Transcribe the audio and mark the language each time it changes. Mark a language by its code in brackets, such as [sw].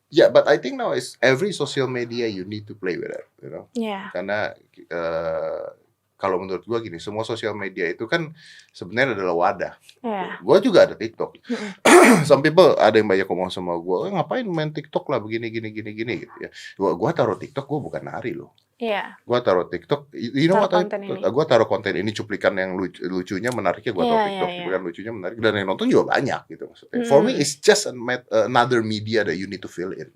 [en] yeah, but I think now is every social media you need to play with it, you know. Ya. [id] Karena kalau menurut gua gini, semua sosial media itu kan sebenarnya adalah wadah. Ya. Gua juga ada TikTok. [en] Some people [id] ada yang banyak ngomong sama gua, ngapain main TikTok lah begini gini gitu ya. Gua taruh TikTok, gua bukan nari loh. Iya. Gua taruh TikTok, [en] you know [id] Taruh [en] what? [id] konten ini. Gua taruh konten ini cuplikan yang lucunya, menariknya gua taruh Iya, TikTok, iya, cuplikan lucunya menarik dan yang nonton juga banyak gitu maksudnya. [en] For me it's just another media that you need to fill in.